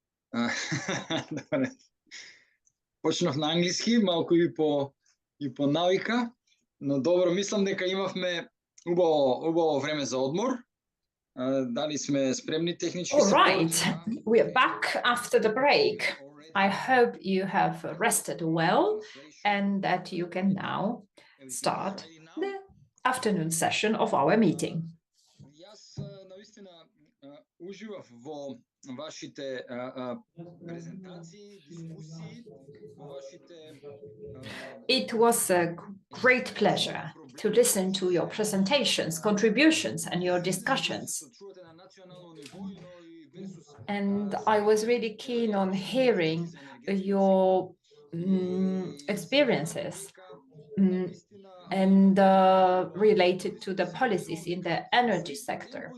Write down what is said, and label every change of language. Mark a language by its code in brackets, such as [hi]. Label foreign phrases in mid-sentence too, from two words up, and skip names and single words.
[mk] Добре. Почнав на английски, малко и по навика, но добро, мислам дека имавме убаво време за одмор. Дали сме спремни технички [en] All [mk] сапорт? [en] right, we are back after the break. I hope you have rested well and that you can now start the afternoon session of our meeting. [mk] Јас наистина уживав во вашите презентации, дискусии, во вашите [en] It was a great pleasure to listen to your presentations, contributions, and your discussions. And I was really keen on hearing your experiences and related to the policies in the energy sector.